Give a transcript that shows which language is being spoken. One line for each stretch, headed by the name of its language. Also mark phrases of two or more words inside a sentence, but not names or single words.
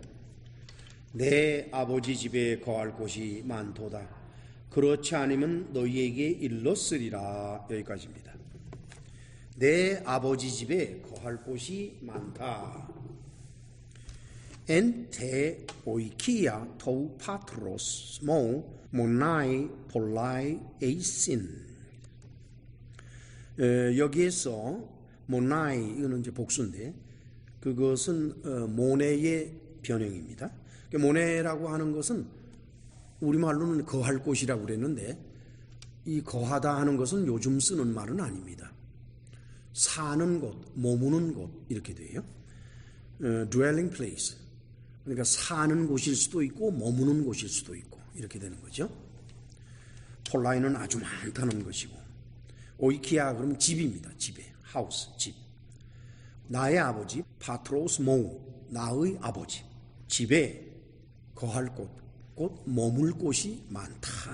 Korean: 내 아버지 집에 거할 곳이 많도다. 그렇지 않으면 너희에게 일렀으리라. 여기까지입니다. 내 아버지 집에 거할 곳이 많다.
Greek: Ἐν τῇ οἰκίᾳ τοῦ πατρός μου μοναὶ πολλαί εἰσιν.
Korean: 여기에서 모나이 이거는 이제 복수인데 그것은 모네의 변형입니다. 모네라고 하는 것은 우리말로는 거할 곳이라고 그랬는데 이 거하다 하는 것은 요즘 쓰는 말은 아닙니다. 사는 곳, 머무는 곳 이렇게 돼요.
English: dwelling place.
Korean: 그러니까 사는 곳일 수도 있고 머무는 곳일 수도 있고 이렇게 되는 거죠. 폴라이는 아주 많다는 것이고 오이키아 그러면 집입니다. 집에 하우스, 집. 나의 아버지
Greek: πατρός μου
Korean: 나의 아버지 집에 거할 곳, 곧 머물 곳이 많다.